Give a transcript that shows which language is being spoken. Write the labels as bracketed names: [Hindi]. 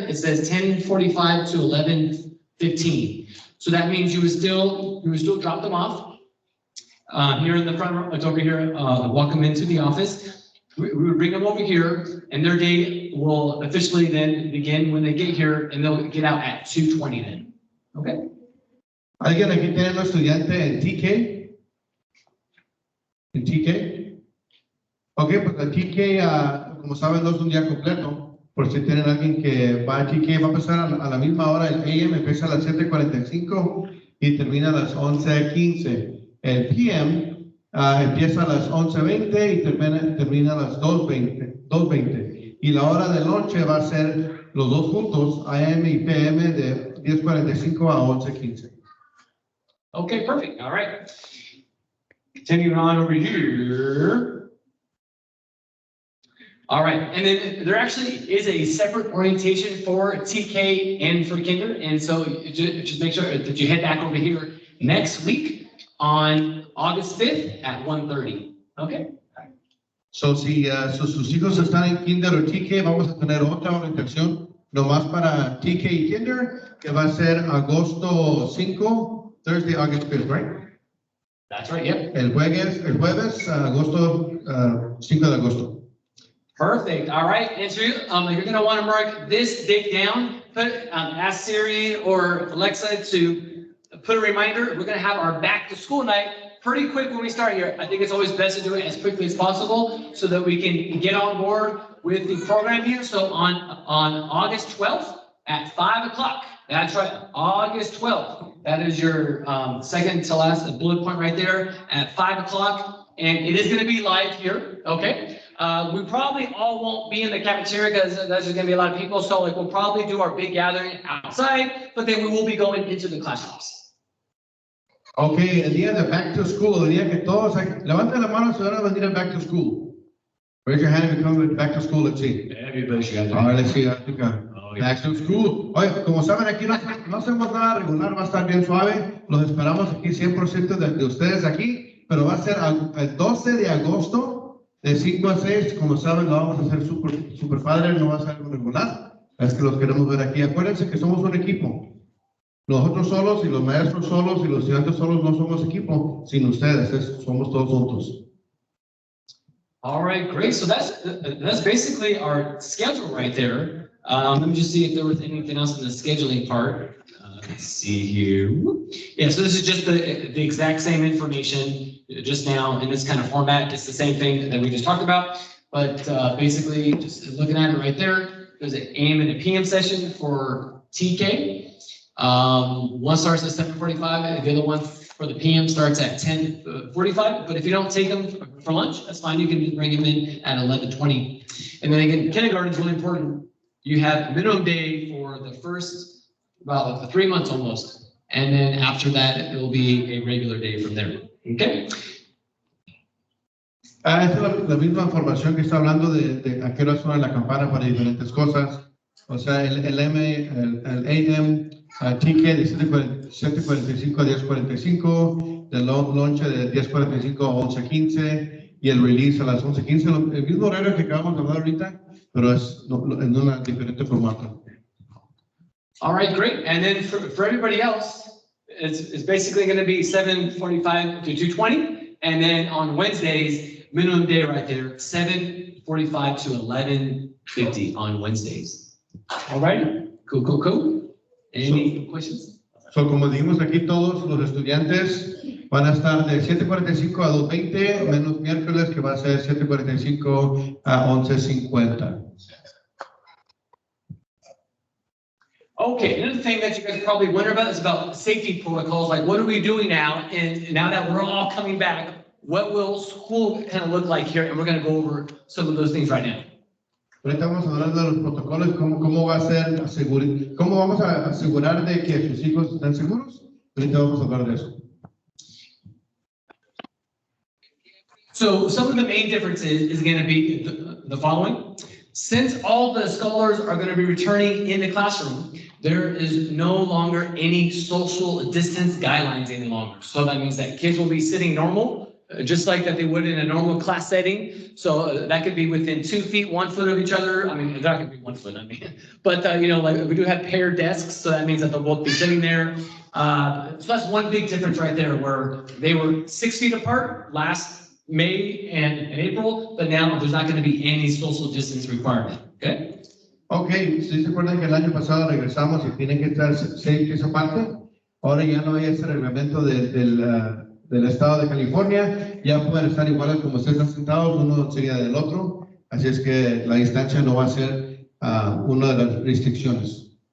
[English] It says 10:45 to 11:15. So that means you would still drop them off here in the front row. It's over here. Welcome into the office. We would bring them over here, and their day will officially then begin when they get here, and they'll get out at 2:20 then. Okay. [Spanish] ¿Alguien aquí tiene un estudiante en TK? ¿En TK? Ok, pues el TK, como saben, no es un día completo. Por si tienen alguien que va a TK, va a empezar a la misma hora. El AM empieza a las 7:45 y termina a las 11:15. El PM empieza a las 11:20 y termina a las 2:20. Y la hora de lonche va a ser los dos juntos, AM y PM, de 10:45 a 11:15. [English] Okay, perfect. All right. Continuing on over here. All right, and then there actually is a separate orientation for TK and for kinder, and so just make sure that you head back over here next week on August 5th at 1:30. Okay. [Spanish] So, si sus hijos están en kinder o TK, vamos a tener otra orientación nomás para TK y kinder, que va a ser agosto 5, [English] Thursday, August 5th, right? That's right, yep. [Spanish] El jueves, agosto, 5 de agosto. [English] Perfect. All right. And so you're going to want to mark this date down. Ask Siri or Alexa to put a reminder. We're going to have our back to school night pretty quick when we start here. I think it's always best to do it as quickly as possible so that we can get on board with the program here. So on August 12th at 5 o'clock. That's right. August 12th. That is your second to last bullet point right there at 5 o'clock. And it is going to be live here. Okay. We probably all won't be in the cafeteria because there's going to be a lot of people. So we'll probably do our big gathering outside, but then we will be going into the classrooms. [Spanish] Okay, el día de back to school, el día que todos, levanten la mano si van a venir a back to school. [English] Raise your hand if you come back to school, let's see. Everybody should have All right, let's see. Back to school. [Spanish] Oye, como saben, aquí no hacemos nada regular, va a estar bien suave. Los esperamos aquí 100% de ustedes aquí, pero va a ser el 12 de agosto. De 5 a 6, como saben, lo vamos a hacer super padre, no va a ser algo regular. Es que los queremos ver aquí. Acuérdense que somos un equipo. Nosotros solos y los maestros solos y los estudiantes solos no somos equipo. Sin ustedes, somos todos juntos. [English] All right, great. So that's basically our schedule right there. Let me just see if there was anything else in the scheduling part. Let's see here. Yeah, so this is just the exact same information just now in this kind of format. It's the same thing that we just talked about, but basically just looking at it right there, there's an AM and a PM session for TK. One starts at 7:45 and the other one for the PM starts at 10:45, but if you don't take them for lunch, that's fine. You can bring them in at 11:20. And then again, kindergarten is really important. You have minimum day for the first about 3 months almost. And then after that, it will be a regular day from there. Okay? [Spanish] Esta es la misma información que está hablando de a qué hora suena la campana para diferentes cosas. O sea, el AM, TK de 7:45 a 10:45, el lonche de 10:45 a 11:15 y el release a las 11:15. El mismo horario que acabamos de hablar ahorita, pero es en un diferente formato. [English] All right, great. And then for everybody else, it's basically going to be 7:45 to 2:20. And then on Wednesdays, minimum day right there, 7:45 to 11:50 on Wednesdays. All right, cool. Any questions? [Spanish] So, como dijimos aquí, todos los estudiantes van a estar de 7:45 a 2:20, menos miércoles que va a ser 7:45 a 11:50. [English] Okay, another thing that you guys probably wonder about is about safety protocols. Like, what are we doing now? And now that we're all coming back, what will school kind of look like here? And we're going to go over some of those things right now. [Spanish] Ahorita vamos a hablar de los protocolos, cómo va a ser cómo vamos a asegurar de que sus hijos están seguros. Ahorita vamos a hablar de eso. [English] So some of the main differences is going to be the following. Since all the scholars are going to be returning in the classroom, there is no longer any social distance guidelines any longer. So that means that kids will be sitting normal, just like that they would in a normal class setting. So that could be within 2 feet, 1 foot of each other. I mean, that could be 1 foot, I mean. But, you know, like we do have paired desks, so that means that they'll both be sitting there. So that's one big difference right there, where they were 6 feet apart last May and April, but now there's not going to be any social distance requirement, okay? [Spanish] Okay, si se acuerdan que el año pasado regresamos y tienen que estar 6 pies aparte, ahora ya no hay ese reglamento del estado de California, ya pueden estar iguales como ustedes están sentados, uno enseguida del otro, así es que la distancia no va a ser una de las restricciones.